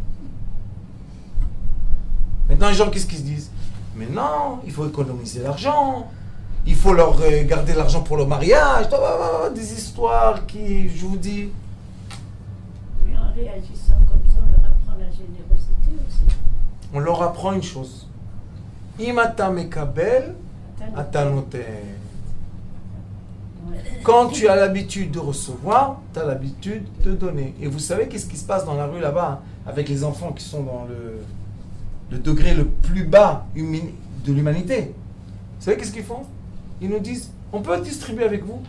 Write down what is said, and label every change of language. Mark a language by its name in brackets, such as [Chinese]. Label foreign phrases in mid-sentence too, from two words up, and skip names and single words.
[French] Maintenant, les gens, qu'est-ce qu'ils se disent? Mais non, il faut économiser l'argent. Il faut leur garder l'argent pour le mariage. Des histoires qui, je vous dis... Mais en réagissant comme ça, on leur apprend la générosité aussi. On leur apprend une chose. [Hebrew] אם אתה מקבל, אתה נותן. [French] Quand tu as l'habitude de recevoir, tu as l'habitude de donner. Et vous savez qu'est-ce qui se passe dans la rue là-bas, hein, avec les enfants qui sont dans le degré le plus bas de l'humanité. Vous savez qu'est-ce qu'ils font? Ils nous disent, on peut distribuer avec vous?